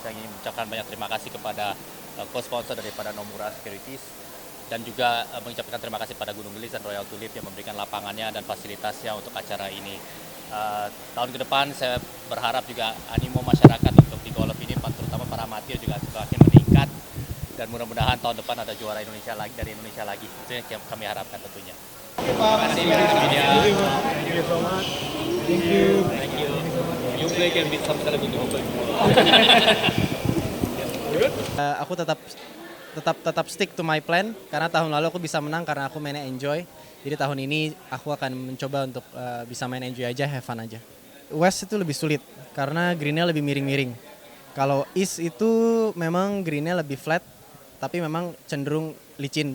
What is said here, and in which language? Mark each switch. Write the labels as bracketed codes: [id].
[id] Saya ingin mengucapkan banyak terima kasih kepada co-sponsor daripada Nomura Securities, dan juga mengucapkan terima kasih pada Gunung Gelis dan Royal Tulip yang memberikan lapangannya dan fasilitasnya untuk acara ini. Tahun ke depan saya berharap juga animo masyarakat untuk di golf ini, terutama para amatir, juga semakin meningkat, dan mudah-mudahan tahun depan ada juara Indonesia lagi dari Indonesia lagi. Itu yang kami harapkan tentunya. Terima kasih media. [en] Thank you so much. Thank you. Thank you. You play can beat some celebrity hopefully. [id] Aku tetap [en] stick to my plan, [id] karena tahun lalu aku bisa menang karena aku mainnya enjoy. Jadi tahun ini aku akan mencoba untuk bisa main enjoy aja, [en] have fun [id] aja. West itu lebih sulit karena greennya lebih miring-miring. Kalau East itu memang greennya lebih flat, tapi memang cenderung licin.